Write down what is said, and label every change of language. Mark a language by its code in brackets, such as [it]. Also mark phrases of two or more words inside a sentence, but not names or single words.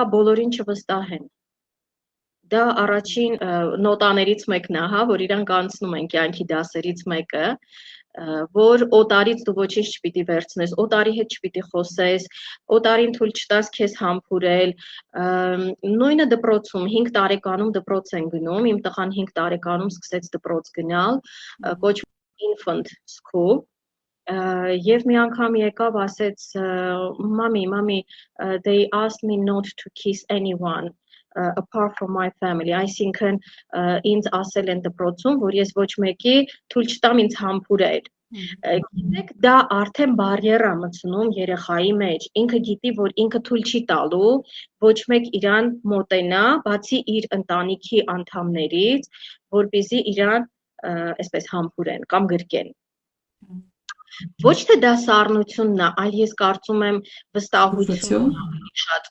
[hy] բոլորին չվստահեն։ Դա առաջին նոտաներից մեկն է, հա, որ իրանք անցնում են կյանքի դասերից մեկը, որ օտարից դու ոչինչ չպիտի վերցնես, օտարի հետ չպիտի խոսես, օտարին թույլ չտաս քեզ համբուրել, նույնը դպրոցում 5 տարեկանում դպրոց են գնում, իմ տղան 5 տարեկանում սկսեց դպրոց գնալ, կոչվում [en] infant school, [hy] Եվ մի անգամ եկավ ասեց մամի, [en] they asked me not to kiss anyone apart from my family, [hy] այսինքն ինձ ասել են դպրոցում, որ ես ոչ մեկի թույլ չտամ ինձ համբուրել։ Գիտեք, դա արդեն բարիեր է մտցնում երեխայի մեջ, ինքը գիտի, որ ինքը թույլ չի տալու ոչ մեկ իրան մոտենա, բացի իր ընտանիքի անդամներից, որպեսզի իրան այսպես համբուրեն կամ գրկեն։ Ոչ թե դա սառնությունն է, այլ ես կարծում եմ վստահությունն ավելի շատ,